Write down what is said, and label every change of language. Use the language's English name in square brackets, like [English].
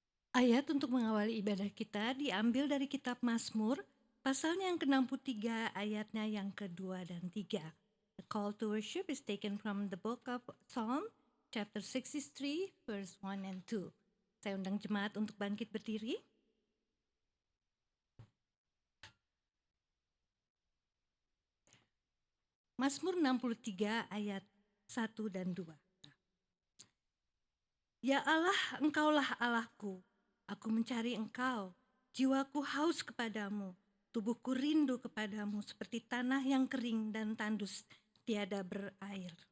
[Indonesian] Ayat untuk mengawali ibadah kita diambil dari kitab Mazmur, pasalnya yang ke-63, ayatnya yang kedua dan 3. [English] The call to worship is taken from the book of Psalm, chapter 63, verse 1 and 2. [Indonesian] Saya undang jemaat untuk bangkit berdiri. Mazmur 63 ayat 1 dan 2. Ya Allah, Engkaulah Allahku. Aku mencari Engkau, jiwaku haus kepadamu, tubuhku rindu kepadamu seperti tanah yang kering dan tandus tiada berair.